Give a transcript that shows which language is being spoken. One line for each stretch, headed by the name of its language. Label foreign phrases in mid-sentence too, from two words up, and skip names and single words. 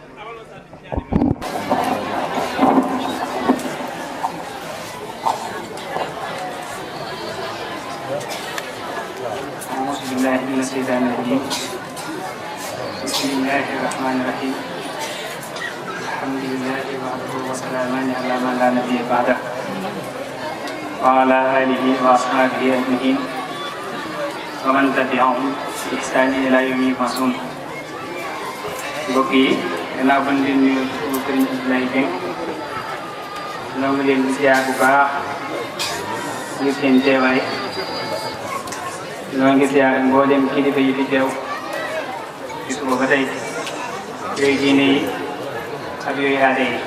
Arabic: بسم الله الرحمن الرحيم الحمد لله وحده والسلام على من لا نبي بعده وعلى آله وأصحابه أجمعين ومن تبعهم بإحسان إلى يوم يبعثون.
Wolof: Mbokk yi gannaaw ban leen nuyu Sëriñ Abdoulaye Dieng ñoo ngi leen di ziar bu baax ngir seen teewaay. ñoo ngi ziar mboolem kilifa yi fi teew ci suba ba tey yooyu diine yi ak yooyu aada yi.